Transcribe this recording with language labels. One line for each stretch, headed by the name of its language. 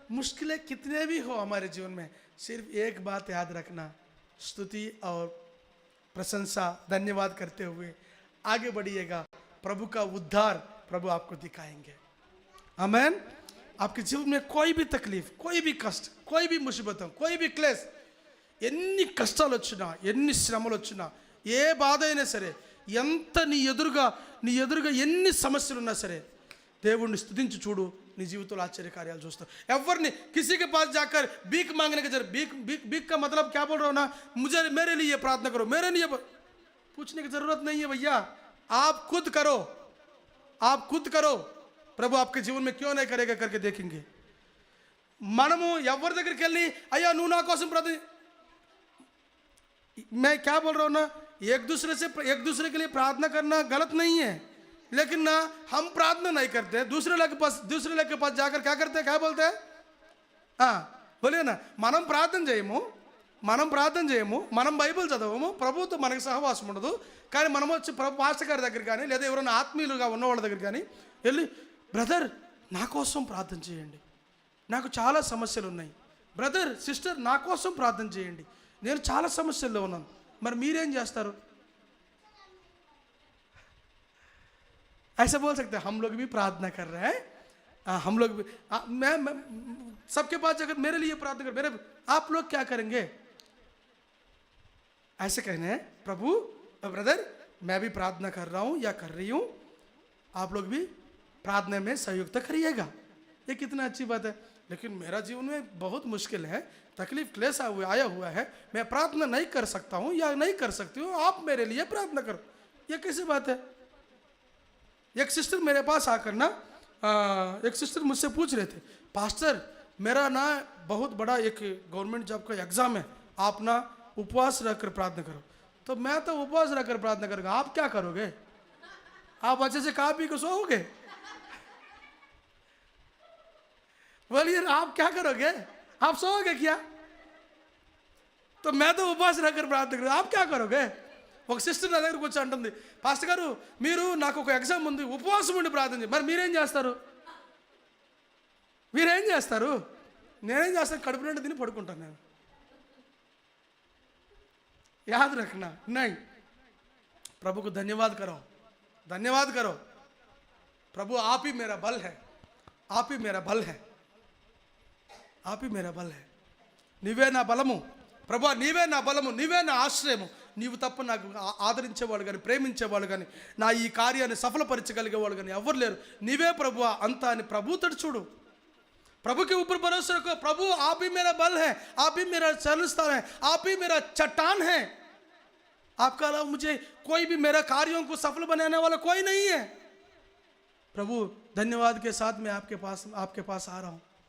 Hindi: मुश्किलें कितने भी हो हमारे जीवन में, सिर्फ एक बात याद रखना, स्तुति और प्रशंसा धन्यवाद करते हुए आगे बढ़िएगा. प्रभु का उद्धार प्रभु आपको दिखाएंगे. आमेन. आपके जीवन में कोई भी तकलीफ, कोई भी कष्ट, कोई भी मुसीबत, कोई भी क्लेश,
Telugu: ఎన్ని కష్టాలు వచ్చినా, ఎన్ని శ్రమలు వచ్చినా, ఏ బాధ అయినా సరే, ఎంత నీ ఎదురుగా ఎన్ని సమస్యలు ఉన్నా సరే, దేవుణ్ణి స్తుతించి చూడు, నీ జీవితంలో ఆశ్చర్య కార్యాలు చూస్తావు. ఎవరిని
Hindi: किसी के पास जाकर भीख मांगने की जरूरत, भीख भीख भीख का मतलब क्या बोल रहा हूँ ना, मुझे मेरे लिए प्रार्थना करो, मेरे लिए पूछने की जरूरत नहीं है भैया. आप खुद करो, आप खुद करो. प्रभु आपके जीवन में क्यों नहीं करेगा करके देखेंगे.
Telugu: మనము ఎవరి దగ్గరికి వెళ్ళి అయ్యా నువ్వు నా కోసం ప్రార్థన,
Hindi: मैं क्या बोल रहा हूँ ना, एक दूसरे के लिए प्रार्थना करना गलत नहीं है, लेकिन ना हम प्रार्थना नहीं करते, दूसरे लोग के पास जाकर क्या करते हैं, क्या बोलते हैं. बोलिए ना,
Telugu: మనం ప్రార్థన చేయము, మనం బైబిల్ చదవము, ప్రభుతో మనకు సహవాసం ఉండదు. కానీ మనం వచ్చి ప్రభు పాస్టర్ గారి దగ్గర కానీ లేదా ఎవరైనా ఆత్మీయులుగా ఉన్నవాళ్ళ దగ్గర కానీ వెళ్ళి బ్రదర్ నా కోసం ప్రార్థన చేయండి, నాకు చాలా సమస్యలు ఉన్నాయి, బ్రదర్ సిస్టర్ నా కోసం ప్రార్థన చేయండి, నేను చాలా సమస్యల్లో ఉన్నాను. మరి మీరేం చేస్తారు?
Hindi: ऐसा बोल सकते हैं हम लोग भी प्रार्थना कर रहे हैं, हम लोग भी मैं सबके पास जाकर मेरे लिए प्रार्थना कर, मेरे आप लोग क्या करेंगे? ऐसे कहने हैं प्रभु ब्रदर मैं भी प्रार्थना कर रहा हूँ या कर रही हूँ, आप लोग भी प्रार्थना में सहयोग करिएगा. ये कितना अच्छी बात है. लेकिन मेरा जीवन में बहुत मुश्किल है, तकलीफ क्लेश आया हुआ है, मैं प्रार्थना नहीं कर सकता हूँ या नहीं कर सकती हूँ, आप मेरे लिए प्रार्थना करो. ये कैसी बात है? एक सिस्टर मेरे पास आकर ना, एक सिस्टर मुझसे पूछ रहे थे, पास्टर मेरा ना बहुत बड़ा एक गवर्नमेंट जॉब का एग्ज़ाम है, आप ना उपवास रखकर प्रार्थना करो. तो मैं तो उपवास रखकर प्रार्थना करूँगा, आप क्या करोगे? आप अच्छे से खा पी के सोओगे? बोलिए आप क्या करोगे? आप सोओगे क्या? तो मैं तो उपवास रखकर प्रार्थना करूँगा, आप क्या करोगे?
Telugu: ఒక సిస్టర్ నా దగ్గరకు వచ్చి అంటుంది, పాస్టర్ గారు మీరు నాకు ఒక ఎగ్జామ్ ఉంది, ఉపవాసం ఉండి ప్రార్థన చేయండి. మరి మీరేం చేస్తారు? నేనేం చేస్తాను, కడుపు నిండా తిని పడుకుంటాను. నేను
Hindi: याद रखना नहीं. प्रभु को धन्यवाद करो, प्रभु आप ही मेरा बल है, आप ही मेरा बल है.
Telugu: నీవే నా బలము ప్రభు, నీవే నా బలము, నీవే నా ఆశ్రయము, నీవు తప్ప నాకు ఆదరించేవాడు కానీ ప్రేమించేవాడు కానీ నా ఈ కార్యాన్ని సఫలపరచగలిగేవాడు కానీ ఎవరు లేరు, నీవే ప్రభు అంతా అని ప్రభు తడు చూడు.
Hindi: प्रभु के ऊपर भरोसा रखो. प्रभु आप ही मेरा बल है, आप ही मेरा चरणस्थान है, आप ही मेरा चट्टान है, आपका अलावा मुझे कोई भी मेरा कार्यों को सफल बनाने वाला कोई नहीं है. प्रभु धन्यवाद के साथ मैं आपके पास आ रहा हूँ.